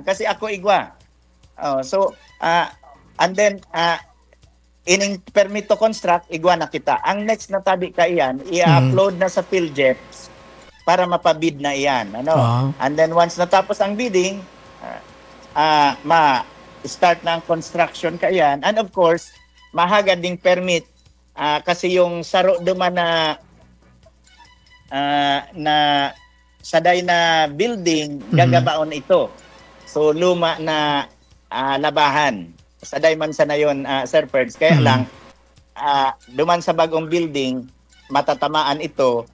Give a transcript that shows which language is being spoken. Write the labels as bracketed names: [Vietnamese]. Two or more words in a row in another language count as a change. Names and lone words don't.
[Bikol] Kasi ako igwa. And then ining [English] permit to construct, [Bikol] igwa na kita. Ang next na tabi ka iyan, i-upload na sa PhilJeps para mapabid na iyan. And then once natapos ang bidding, ma-start na ang construction ka iyan. [English] And of course, [Bikol] mahagad ding permit kasi yung saro duman na saday na building, gagabaon ito. So luma na labahan. Saday man sa nayon, Sir Ferds. Kaya lang, duman sa bagong building, matatamaan ito.